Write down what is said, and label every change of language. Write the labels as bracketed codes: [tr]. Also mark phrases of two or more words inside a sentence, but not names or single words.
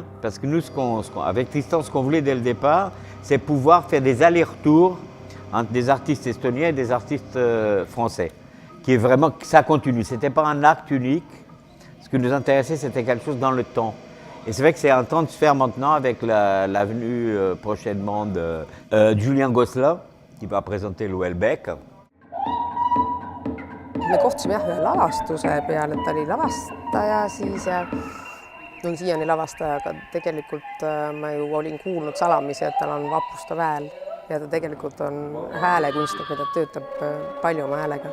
[fr] Parce que nous, avec Tristan, ce qu'on voulait dès le départ, c'est pouvoir faire des allers-retours entre des artistes estoniens et des artistes français. Qui est vraiment, ça continue. Ce n'était pas un acte unique. Ce qui nous intéressait, c'était quelque chose dans le temps. Et c'est vrai que c'est en train de se faire maintenant avec la venue prochainement de Julien Gosselin, qui va présenter l'Houellebecq. [et] Me kohtusime ühe lavastuse peale, et ta oli lavastaja siis ja on siiani lavastaja, aga tegelikult ma ju olin kuulnud salamisi, et tal on vapustav hääl ja ta tegelikult on häälekunstnik, ta töötab palju oma häälega.